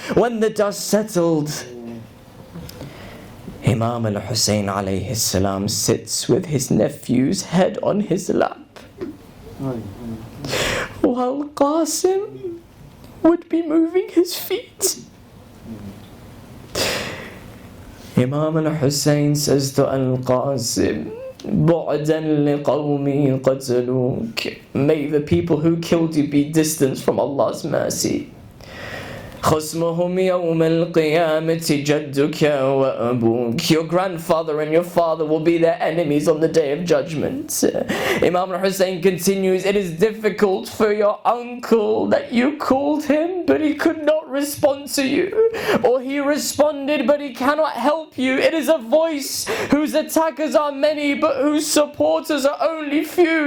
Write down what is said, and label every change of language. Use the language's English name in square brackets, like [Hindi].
[English] When the dust settled, Imam al-Hussein alayhi salam sits with his nephew's head on his lap, while Qasim would be moving his feet. Imam al-Hussein says to al-Qasim, [Arabic] "Bu'dan liqawmi qataluk." [English] May the people who killed you be distanced from Allah's mercy. [Arabic] خصمهم يوم القيامة جدك وأبوك. [English] Your grandfather and your father will be their enemies on the day of judgment. Imam al-Hussein continues, "It is difficult for your uncle that you called him, but he could not respond to you. Or he responded, but he cannot help you. It is a voice whose attackers are many, but whose supporters are only few.